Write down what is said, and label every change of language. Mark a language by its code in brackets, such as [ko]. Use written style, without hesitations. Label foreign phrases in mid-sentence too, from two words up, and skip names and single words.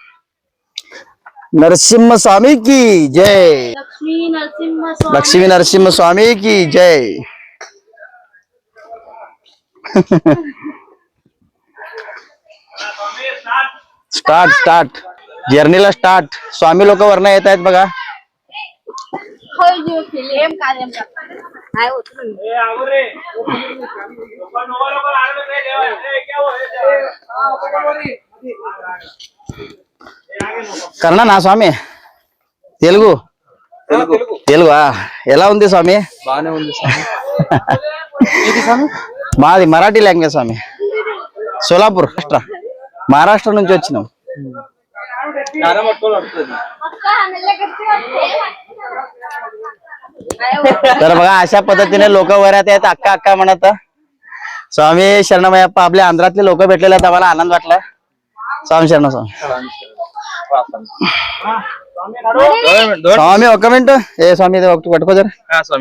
[hi] नरसिंह स्वामी की जय. लक्ष्मी नरसिंह स्वामी की जय. [mr] स्टार्ट जर्नीला स्टार्ट. स्वामी लोक वरनं येत आहेत बघा. [te] కన్నడ నా స్వామి? తెలుగు తెలుగు ఎలా ఉంది స్వామి? బాగానే ఉంది స్వామి. మాది మరాఠీ లాంగ్వేజ్ స్వామి. సోలాపూర్ మహారాష్ట్ర నుంచి వచ్చినాం. [mr] तर बघा अशा पद्धतीने लोक वर आहेत. अक्का अक्का म्हणत. स्वामी शरणमयप्पा. आपल्या आंध्रातले लोक भेटलेले आहेत. आम्हाला आनंद वाटला. स्वामी शरण स्वामी. स्वामी [te] ఒక మినిట్. ఏ స్వామి ఇది ఒకటి పట్టుకో జర. స్వామి